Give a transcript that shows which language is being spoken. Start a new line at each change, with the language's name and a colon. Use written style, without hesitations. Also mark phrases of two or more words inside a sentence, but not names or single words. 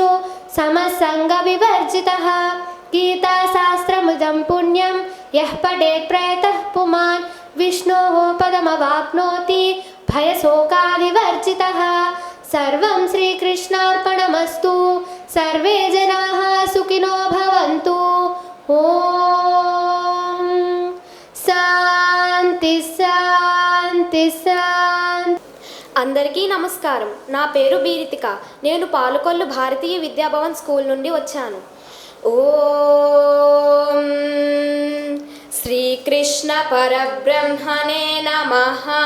Sanskrit: समसङ्गविवर्जितः गीताशास्त्रमुदं पुण्यं यः पठेत् प्रयतः पुमान् विष्णोः पदमवाप्नोति भयशोकाविवर्जितः सर्वं श्रीकृष्णार्पणमस्तु सर्वे जनाः सुखिनो भवन्तु ॐ శాంతి శాంతి శాంతి.
Telugu: అందరికీ నమస్కారం. నా పేరు బీరితిక. నేను పాలకొల్లు భారతీయ విద్యాభవన్ స్కూల్ నుండి వచ్చాను.
Sanskrit: ఓం శ్రీకృష్ణ పరబ్రహ్మణే నమః.